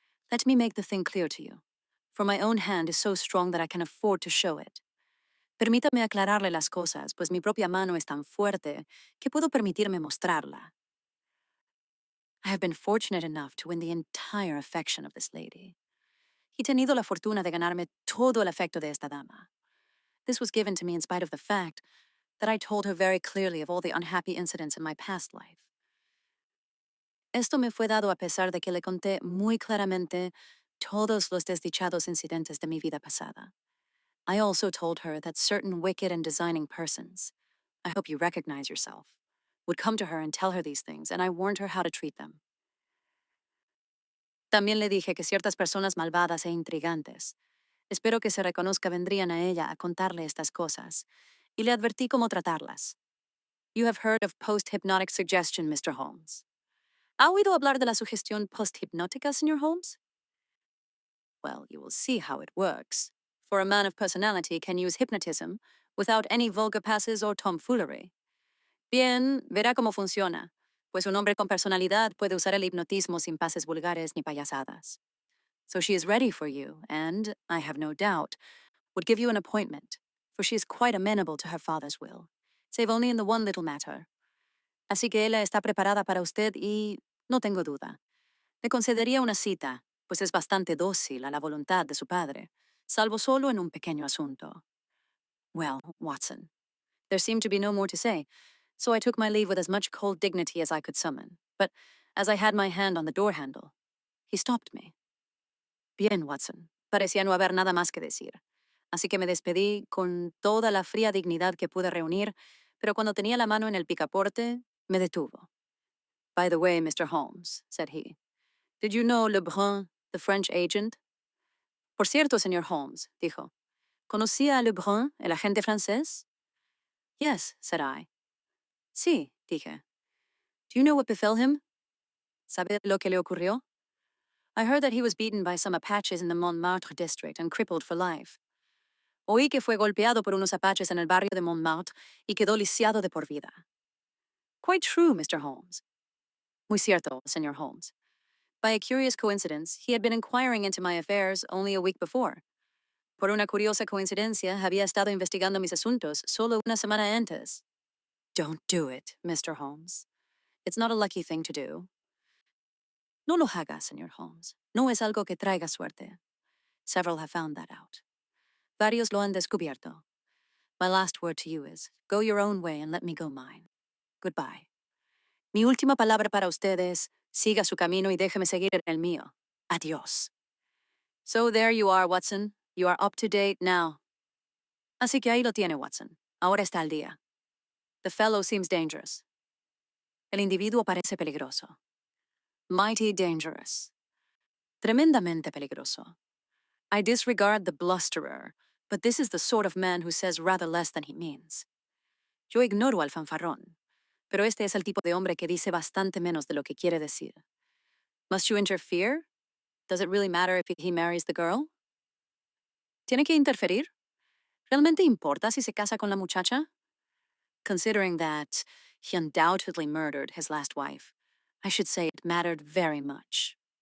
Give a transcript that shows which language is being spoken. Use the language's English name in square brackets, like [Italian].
[English] Let me make the thing clear to you, for my own hand is so strong that I can afford to show it. [Spanish] Permítame aclararle las cosas, pues mi propia mano es tan fuerte que puedo permitirme mostrarla. [English] I have been fortunate enough to win the entire affection of this lady. [Spanish] He tenido la fortuna de ganarme todo el afecto de esta dama. [English] This was given to me in spite of the fact that I told her very clearly of all the unhappy incidents in my past life. [Spanish] Esto me fue dado a pesar de que le conté muy claramente todos los desdichados incidentes de mi vida pasada. [English] I also told her that certain wicked and designing persons, I hope you recognize yourself, would come to her and tell her these things, and I warned her how to treat them. [Spanish] También le dije que ciertas personas malvadas e intrigantes, espero que se reconozca, vendrían a ella a contarle estas cosas, y le advertí cómo tratarlas. [English] You have heard of post-hypnotic suggestion, Mr. Holmes. [Spanish] ¿Ha oído hablar de la sugestión post-hipnótica, Sr. Holmes? [English] Well, you will see how it works. For a man of personality can use hypnotism without any vulgar passes or tomfoolery. [Spanish] Bien, verá cómo funciona, pues un hombre con personalidad puede usar el hipnotismo sin pases vulgares ni payasadas. [English] So she is ready for you, and, I have no doubt, would give you an appointment, for she is quite amenable to her father's will, save only in the one little matter. [Spanish] Así que ella está preparada para usted y, no tengo duda, le concedería una cita, pues es bastante dócil a la voluntad de su padre, salvo solo en un pequeño asunto. [English] Well, Watson, there seemed to be no more to say, so I took my leave with as much cold dignity as I could summon. But as I had my hand on the door handle, he stopped me. [Spanish] Bien, Watson, parecía no haber nada más que decir. Así que me despedí con toda la fría dignidad que pude reunir, pero cuando tenía la mano en el picaporte, me detuvo. [English] By the way, Mr. Holmes, said he, did you know Lebrun, the French agent? [Spanish] Por cierto, señor Holmes, dijo, ¿conocía a Lebrun, el agente francés? [English] Yes, said I. [Spanish] Sí, dije. [English] Do you know what befell him? [Spanish] ¿Sabe lo que le ocurrió? [English] I heard that he was beaten by some Apaches in the Montmartre district and crippled for life. [Spanish] Oí que fue golpeado por unos Apaches en el barrio de Montmartre y quedó lisiado de por vida. [English] Quite true, Mr. Holmes. [Spanish] Muy cierto, señor Holmes. [English] By a curious coincidence, he had been inquiring into my affairs only a week before. [Spanish] Por una curiosa coincidencia, había estado investigando mis asuntos solo una semana antes. [English] Don't do it, Mr. Holmes. It's not a lucky thing to do. [Spanish] No lo haga, señor Holmes. No es algo que traiga suerte. [English] Several have found that out. [Spanish] Varios lo han descubierto. [English] My last word to you is, go your own way and let me go mine. Goodbye. [Spanish] Mi última palabra para usted es, siga su camino y déjeme seguir en el mío. Adiós. [English] So there you are, Watson. You are up to date now. [Spanish] Así que ahí lo tiene, Watson. Ahora está al día. [English] The fellow seems dangerous. [Spanish] El individuo parece peligroso. [English] Mighty dangerous. [Spanish] Tremendamente peligroso. [English] I disregard the blusterer, but this is the sort of man who says rather less than he means. [Spanish] Yo ignoro al fanfarrón, pero este es el tipo de hombre que dice bastante menos de lo que quiere decir. [English] Must you interfere? Does it really matter if he marries the girl? [Spanish] ¿Tiene que interferir? ¿Realmente importa si se casa con la muchacha? [English] Considering that he undoubtedly murdered his last wife, I should say it mattered very much.